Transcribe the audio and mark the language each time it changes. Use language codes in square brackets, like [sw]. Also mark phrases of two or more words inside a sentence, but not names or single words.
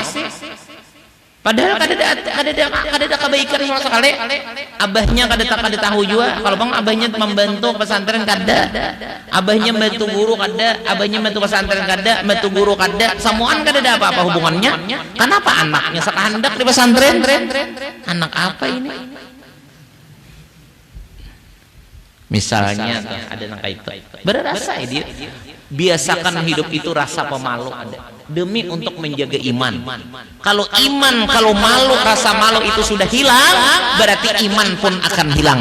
[id] Padahal kada ada kebaikan sama sekali. Abahnya kada tahu juga. Kalau bang abahnya membantu pesantren kada, abahnya membantu guru kada, abahnya membantu pesantren kada, membantu guru kada. Semuaan kada ada apa-apa hubungannya. Kenapa anaknya sakahandak di pesantren? Anak apa ini? Misalnya ada yang kayak itu. Berasa dia. Biasakan hidup itu rasa pemalu ada. Demi untuk menjaga iman. Kalau malu, rasa malu itu sudah hilang, berarti iman pun akan hilang.